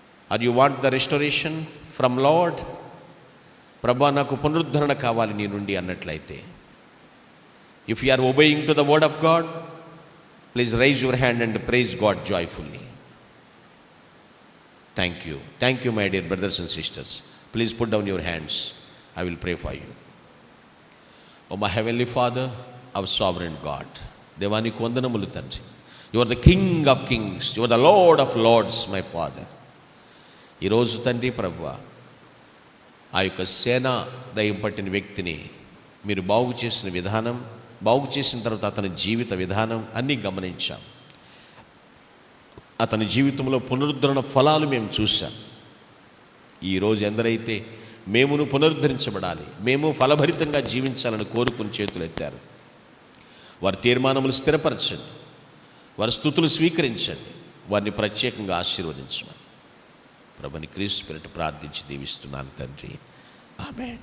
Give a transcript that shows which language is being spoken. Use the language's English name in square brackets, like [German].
[English] Are you want the restoration from Lord? [Telugu] ప్రభువా, నాకు పునరుద్ధరణ కావాలి నీ నుండి అన్నట్లయితే, [English] If you are obeying to the word of God, please raise your hand and praise God joyfully. Thank you, my dear brothers and sisters. Please put down your hands. I will pray for you. Oh, my heavenly Father, our sovereign God, [Telugu] దేవానికి వందనములు తండ్రి. [English] You are the King of kings. You are the Lord of lords, my Father. [Telugu] ఈరోజు తండ్రి ప్రభువా, ఆ యొక్క సేనా దయ్యం పట్టిన వ్యక్తిని మీరు బాగు చేసిన విధానం, బాగు చేసిన తర్వాత అతని జీవిత విధానం అన్నీ గమనించాం. అతని జీవితంలో పునరుద్ధరణ ఫలాలు మేము చూసాం. ఈరోజు ఎందరైతే మేమును పునరుద్ధరించబడాలి, మేము ఫలభరితంగా జీవించాలని కోరుకుని చేతులు ఎత్తారు, వారి తీర్మానములు స్థిరపరచండి, వారి స్తుతులు స్వీకరించండి, వారిని ప్రత్యేకంగా ఆశీర్వదించమని ప్రభుని క్రీస్తు పేరిట ప్రార్థించి దీవిస్తున్నాను తండ్రి. ఆమేన్.